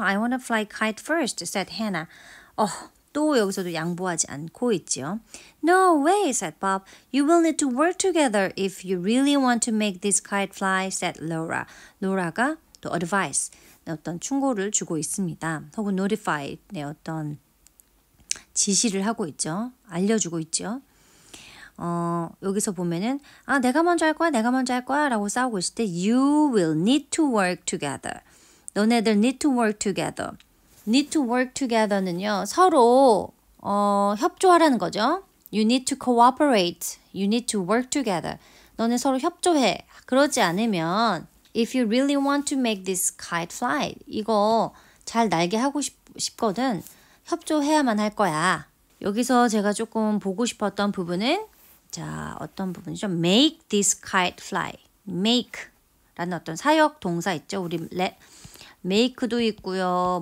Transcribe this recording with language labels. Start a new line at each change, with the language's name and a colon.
English: I want to fly kite first," said Hannah.
Korean: 또 여기서도 양보하지 않고 있죠.
English: No way, said Bob. You will need to work together if you really want to make this kite fly, said Laura.
Korean: Laura가 또 advice, 어떤 충고를 주고 있습니다. 혹은 notify, 어떤 지시를 하고 있죠. 알려주고 있죠. 여기서 보면은 내가 먼저 할 거야 라고 싸우고 있을 때
English: You will need to work together.
Korean: 너네들
English: need to work together. need to work together는요.
Korean: 서로 협조하라는 거죠.
English: You need to cooperate. You need to work together.
Korean: 너네 서로 협조해. 그러지 않으면
English: If you really want to make this kite fly.
Korean: 이거 잘 날게 하고 싶거든. 협조해야만 할 거야. 여기서 제가 조금 보고 싶었던 부분은 자, 어떤 부분이죠?
English: Make this kite fly.
Korean: Make 라는 어떤 사역 동사 있죠. 우리 make도 있고요.